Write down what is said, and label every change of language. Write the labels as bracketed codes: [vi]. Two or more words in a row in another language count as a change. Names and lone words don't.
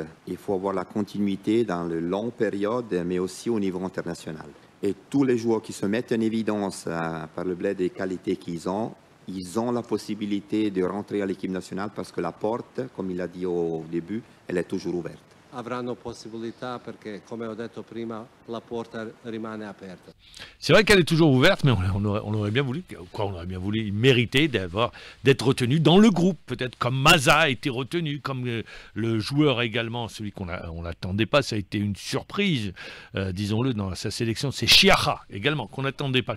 [fr] Il faut avoir la continuité dans le long période, mais aussi au niveau international. Et tous les joueurs qui se mettent en évidence par le biais des qualités qu'ils ont, ils ont la possibilité de rentrer à l'équipe nationale parce que la porte, comme il a dit au début, elle est toujours ouverte. [it] Avranno possibilità perché, come ho detto prima, la porta rimane aperta. [fr] C'est vrai qu'elle est toujours ouverte, mais on aurait bien voulu, on aurait bien voulu mériter d'être retenu dans le groupe, peut-être comme Maza a été retenu, comme le joueur également, celui qu'on n'attendait pas, ça a été une surprise, disons-le, dans sa sélection, c'est Chiaha également, qu'on n'attendait pas.